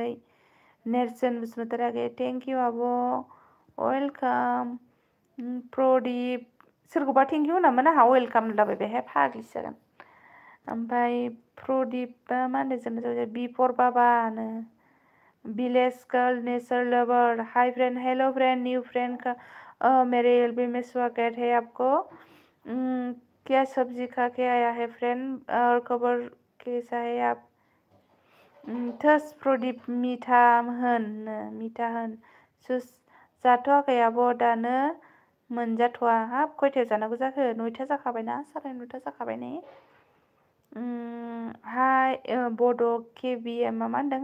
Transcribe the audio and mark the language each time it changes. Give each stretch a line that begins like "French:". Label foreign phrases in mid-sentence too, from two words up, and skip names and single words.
Bodo: नेरसोन बसुमतारी आगै
English: thank you
Bodo: आब'। वेलकाम। प्रदिप सोरखौबा
English: thank you
Bodo: होनामोन आंहा वेलकाम होनलाबाय बेहाय फाग्लिसो जागोन। ओमफ्राय प्रदिपआ मा होनदों जोंनो बिफर बाबानो।
English: village girl nature lover hi friend hello friend new friend
Hindi: मेरे LB में स्वागत है आपको। क्या सब्जी खा के आया है फ्रेंड और खबर कैसा है आप?
Bodo: थोस प्रदिप मिथा होन जाथ'वाखै आब' दानो मोनजाथ'वा। हाब खयथायाव जानांगौ जाखो? 9था जाखाबायना, 9:30 जाखाबाय ने। हाय बड' KBM मा होनदों?